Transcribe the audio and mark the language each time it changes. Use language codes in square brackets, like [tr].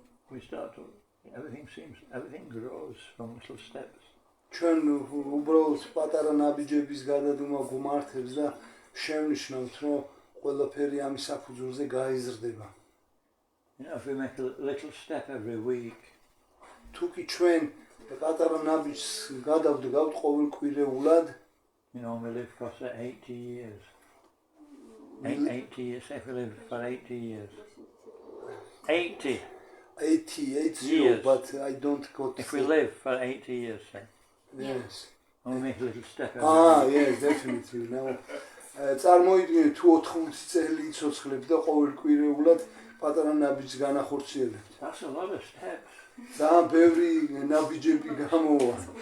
[en] We start to, everything grows from little steps. [ka] ჩვენ უბრალოდ პატარა ნაბიჯების გადადუმა გუმართებს და შევნიშნავთ, რომ ყველაფერი ამის საფუძველზე გაიზრდება. [en] You know, if we make a little step every week, [ka] თუკი ჩვენ პატარა ნაბიჯს გადავდგავთ ყოველკვირეულად, [en] you know, we live for say 80 years. 80 years, if we live for 80 years. 80 years, but I don't got... If we live for 80 years, say. Yes. And we make a little step every week. Yes, definitely. Now, [ka] წარმოიდგინეთ თუ 80 წელი იცოცხლებთ და ყოველკვირეულად პატარა ნაბიჯს განახორციელებთ. [en] That's a lot of steps. [ka] ძალიან ბევრი ნაბიჯები გამოვა.